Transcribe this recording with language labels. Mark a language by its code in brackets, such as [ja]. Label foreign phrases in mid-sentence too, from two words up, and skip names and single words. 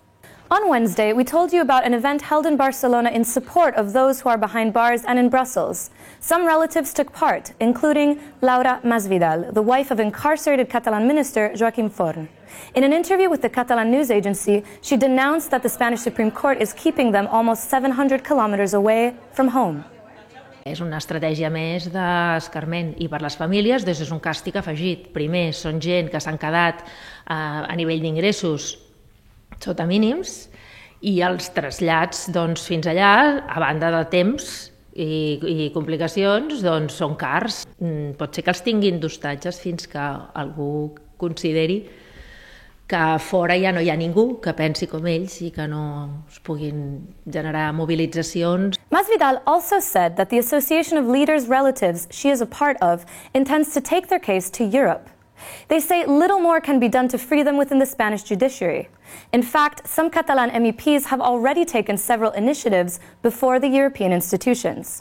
[en] On Wednesday, we told you about an event held in Barcelona in support of those who are behind bars and in Brussels. Some relatives took part, including Laura Masvidal, the wife of incarcerated Catalan minister Joaquim Forn. In an interview with the Catalan news agency, she denounced that the Spanish Supreme Court is keeping them almost 700 kilometers away from home. [ca] És una estratègia més d'escarment i per les famílies doncs és un càstig afegit. Primer, són gent que s'han quedat a nivell d'ingressos sota mínims i els trasllats doncs, fins allà, a banda de temps i complicacions, doncs, són cars. Pot ser que els tinguin d'hostatges fins que algú consideri que fora ja no hi ha ningú que pensi com ells i que no es puguin generar mobilitzacions. [en] Masvidal also said that the Association of Leaders' Relatives she is a part of intends to take their case to Europe. They say little more can be done to free them within the Spanish judiciary. In fact, some Catalan MEPs have already taken several initiatives before the European institutions.